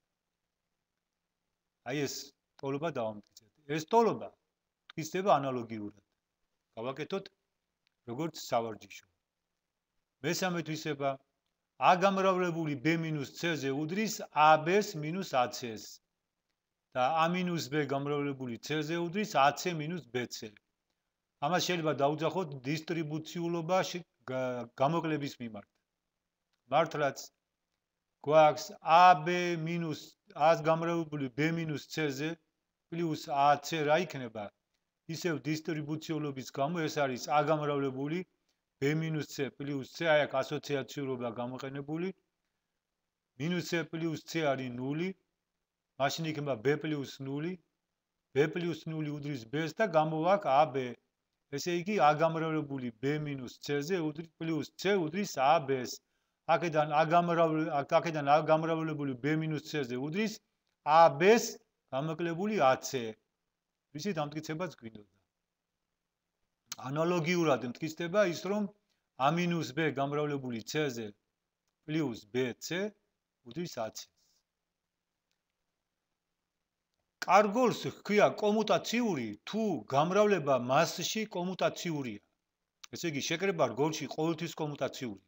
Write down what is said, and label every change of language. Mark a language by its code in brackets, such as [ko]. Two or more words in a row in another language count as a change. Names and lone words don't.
[ka] აი ეს ტოლობა დავამტკიცეთ. ეს ტოლობა თვისდება ანალოგიურად. გავაკეთოთ როგორც სავარჯიშო. მესამე თვისება a გამრავლებული b minus c-ზე უდრის ab-ს minus ac-ს. და a minus b გამრავლებული c-ზე უდრის ac minus bc. ამას შეიძლება დაუძახოთ დისტრიბუციულობა გამოკლების მიმართ. მართლაც გვაქვს ab minus a-ს გამრავლებული b minus c-ზე პლუს ac რა იქნება? ისევ დისტრიბუციულობის გამო ეს არის a გამრავლებული b minus c plus c, აი აქ ასოციაციურობა გამოყენებული. minus c plus c არის 0, მაშინ იქნება b plus 0, b plus 0 უდრის b-ს და გამოვაქვს ab. ესე იგი a გამრავლებული b minus c-ზე plus c უდრის ab-ს. აქედან a გამრავლებული b minus c-ზე უდრის ab-ს გამოკლებული ac. ვიცით, ამტკიცებაც გვინდოდა. ანალოგიურად მტკიცდება ის, რომ a minus b გამრავლებული c-ზე plus bc უდრის ac-ს. კარგოლს ჰქვია კომუტაციური, თუ გამრავლება მასში კომუტაციურია. ესე იგი, შეკრება რგოლში ყოველთვის კომუტაციურია.